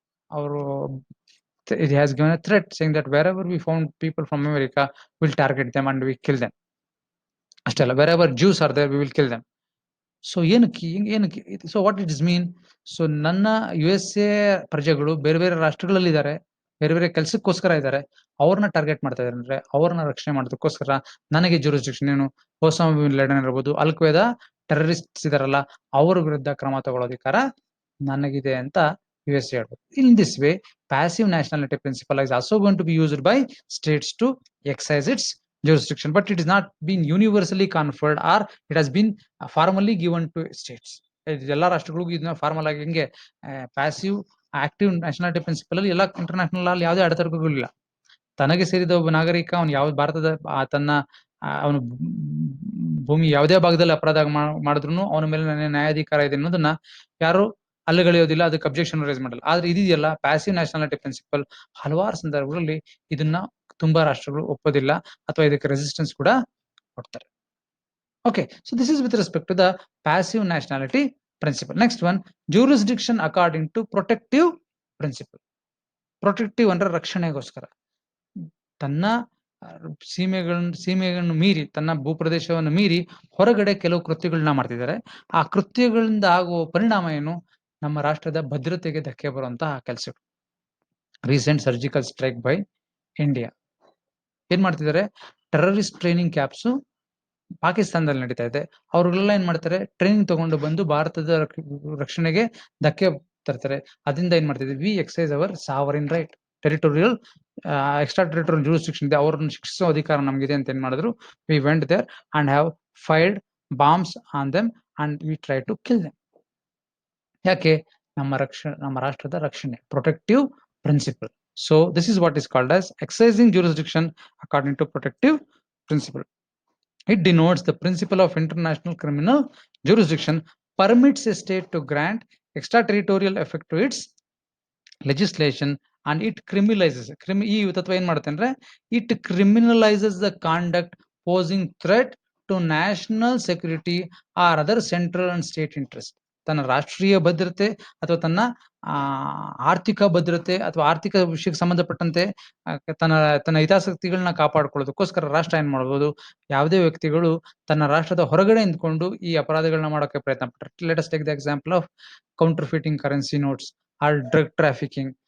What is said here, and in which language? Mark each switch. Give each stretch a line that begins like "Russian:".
English: ಅವರು it has given a threat saying that wherever we found people from America, we'll target them and we kill them.
Kannada: ಅಷ್ಟೇ ಅಲ್ಲ,
English: wherever Jews are there, we will kill them. So ಏನಕ್ಕೆ so what it is mean?
Kannada: So ನನ್ನ USA ಪ್ರಜೆಗಳು ಬೇರೆ ಬೇರೆ ರಾಷ್ಟ್ರಗಳಲ್ಲಿ ಇದ್ದಾರೆ, ಬೇರೆ ಬೇರೆ ಕೆಲಸಕ್ಕೋಸ್ಕರ ಇದ್ದಾರೆ, ಅವ್ರನ್ನ ಟಾರ್ಗೆಟ್ ಮಾಡ್ತಾ ಇದ್ದಾರೆ ಅಂದ್ರೆ ಅವ್ರನ್ನ ರಕ್ಷಣೆ ಮಾಡೋದಕ್ಕೋಸ್ಕರ ನನಗೆ ಜೂರಿಸ್ಡಿಕ್ಷನ್ ಏನು, ಒಸಾಮಾ ಬಿನ್ ಲಾಡೆನ್ ಇರ್ಬೋದು, ಅಲ್ಕ್ವೇದಾ ಟೆರರಿಸ್ಟ್ಸ್ ಇದಾರಲ್ಲ, ಅವ್ರ ವಿರುದ್ಧ ಕ್ರಮ ತಗೊಳ್ಳೋಧಿಕಾರ ನನಗಿದೆ ಅಂತ USA ಹೇಳ್ಬೋದು.
English: In this way passive nationality principle is also going to be used by states to exercise its jurisdiction, but it is not been universally conferred or it has been formally given to states.
Kannada: ಎಲ್ಲಾ ರಾಷ್ಟ್ರಗಳಿಗೂ ಇದನ್ನ formal ಆಗಿ ಹಿಂಗೆ passive active nationality principal ಅಲ್ಲಿ ಎಲ್ಲ international ಅಲ್ಲಿ ಯಾವುದೇ ಅಡೆತಡೆಗಳಿಲ್ಲ. ತನಗೆ ಸೇರಿದ ಒಬ್ಬ ನಾಗರಿಕ ಅವನು ಯಾವ ಭಾರತದ ತನ್ನ ಅವನು ಭೂಮಿ ಯಾವುದೇ ಭಾಗದಲ್ಲಿ ಅಪರಾಧ ಮಾಡಿದ್ರು ಅವನ ಮೇಲೆ ನನ್ನ ನ್ಯಾಯಾಧಿಕಾರ ಇದೆ ಅನ್ನೋದನ್ನ ಯಾರು ಅಲ್ಲಗಳೆಯೋದಿಲ್ಲ, ಅದಕ್ಕೆ ಅಬ್ಜೆಕ್ಷನ್ ರೈಸ್ ಮಾಡಲ್ಲ. ಆದ್ರೆ ಇದೆಯಲ್ಲ ಪ್ಯಾಸಿವ್ ನ್ಯಾಷನಾಲಿಟಿ ಪ್ರಿನ್ಸಿಪಲ್, ಹಲವಾರು ಸಂದರ್ಭಗಳಲ್ಲಿ ಇದನ್ನ ತುಂಬಾ ರಾಷ್ಟ್ರಗಳು ಒಪ್ಪೋದಿಲ್ಲ ಅಥವಾ ಇದಕ್ಕೆ ರೆಸಿಸ್ಟೆನ್ಸ್ ಕೂಡ ಕೊಡ್ತಾರೆ.
English: Okay, so this is with respect to the passive nationality principle. Next one, jurisdiction according to protective principle.
Kannada: Protective ಅಂದ್ರೆ ರಕ್ಷಣೆಗೋಸ್ಕರ, ತನ್ನ ಸೀಮೆಗಳನ್ನು ಮೀರಿ, ತನ್ನ ಭೂಪ್ರದೇಶವನ್ನು ಮೀರಿ ಹೊರಗಡೆ ಕೆಲವು ಕೃತ್ಯಗಳನ್ನ ಮಾಡ್ತಿದ್ದಾರೆ. ಆ ಕೃತ್ಯಗಳಿಂದ ಆಗುವ ಪರಿಣಾಮ ಏನು, ನಮ್ಮ ರಾಷ್ಟ್ರದ ಭದ್ರತೆಗೆ ಧಕ್ಕೆ ಬರುವಂತಹ ಕೆಲಸಗಳು.
English: recent surgical strike by India
Kannada: ಏನ್ ಮಾಡ್ತಿದ್ದಾರೆ, ಟೆರರಿಸ್ಟ್ ಟ್ರೈನಿಂಗ್ ಕ್ಯಾಂಪ್ಸ್ ಪಾಕಿಸ್ತಾನದಲ್ಲಿ ನಡೀತಾ ಇದೆ. ಅವ್ರಿಗೆಲ್ಲ ಏನ್ ಮಾಡ್ತಾರೆ, ಟ್ರೈನಿಂಗ್ ತಗೊಂಡು ಬಂದು ಭಾರತದ ರಕ್ಷಣೆಗೆ ಧಕ್ಕೆ ತರ್ತಾರೆ. ಅದರಿಂದ ಏನ್ ಮಾಡ್ತಿದ್ವಿ,
English: we exercise our sovereign right,
Kannada: territorial extra territorial jurisdiction ಇದೆ, ಅವ್ರನ್ನ ಶಿಕ್ಷಿಸೋ ಅಧಿಕಾರ ನಮಗಿದೆ ಅಂತ ಏನ್ ಮಾಡಿದ್ರು,
English: We went there and have fired bombs on them and we try to kill them.
Kannada: ಯಾಕೆ, ನಮ್ಮ ರಾಷ್ಟ್ರದ ರಕ್ಷಣೆ, protective principal.
English: So this is what is called as exercising jurisdiction according to protective principle. It denotes the principle of international criminal jurisdiction permits a state to grant extraterritorial effect to its legislation and it criminalizes.
Kannada: ಈ ತತ್ವ ಏನ್ ಮಾಡುತ್ತೆ ಅಂದ್ರೆ,
English: it criminalizes the conduct posing threat to national security or other central and state interest.
Kannada: ತನ್ನ ರಾಷ್ಟ್ರೀಯ ಭದ್ರತೆ ಅಥವಾ ತನ್ನ ಆರ್ಥಿಕ ಭದ್ರತೆ ಅಥವಾ ಆರ್ಥಿಕ ವಿಷಯಕ್ಕೆ ಸಂಬಂಧಪಟ್ಟಂತೆ ತನ್ನ ತನ್ನ ಹಿತಾಸಕ್ತಿಗಳನ್ನ ಕಾಪಾಡ್ಕೊಳ್ಳೋದಕ್ಕೋಸ್ಕರ ರಾಷ್ಟ್ರ ಏನ್ ಮಾಡ್ಬೋದು, ಯಾವುದೇ ವ್ಯಕ್ತಿಗಳು ತನ್ನ ರಾಷ್ಟ್ರದ ಹೊರಗಡೆ ನಿಂತ್ಕೊಂಡು ಈ ಅಪರಾಧಗಳನ್ನ ಮಾಡೋಕೆ ಪ್ರಯತ್ನ ಪಟ್ಟರೆ,
English: Let us take the example of counterfeiting currency notes or drug trafficking.